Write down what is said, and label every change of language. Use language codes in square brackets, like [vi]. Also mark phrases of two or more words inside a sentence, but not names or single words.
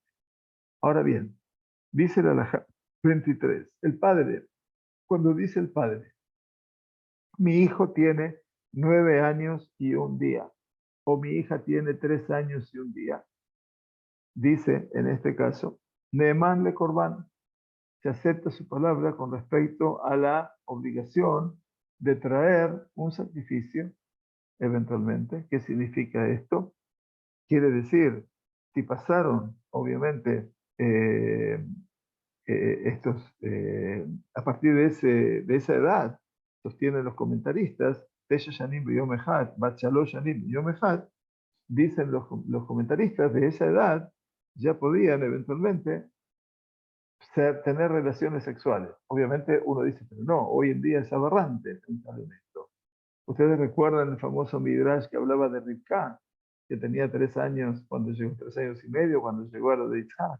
[es] Ahora bien, dice la halajá 23, el padre, cuando dice el padre, mi hijo tiene 9 años y un día, o mi hija tiene 3 años y un día, dice en este caso, [he] נאמן לקרבן, [es] se acepta su palabra con respecto a la obligación de traer un sacrificio, eventualmente. ¿Qué significa esto? Quiere decir, si pasaron, obviamente, eh, a partir de esa edad, sostienen los comentaristas, [he] תשע שנים יום אחד בת שלוש שנים יום אחד, [es] dicen los comentaristas de esa edad, ya podían eventualmente tener relaciones sexuales. Obviamente uno dice, pero no, hoy en día es aberrante pensar en esto. Ustedes recuerdan el famoso Midrash que hablaba de Rivka, que tenía 3 años cuando llegó, 3 años y medio cuando llegó a lo de Isaac.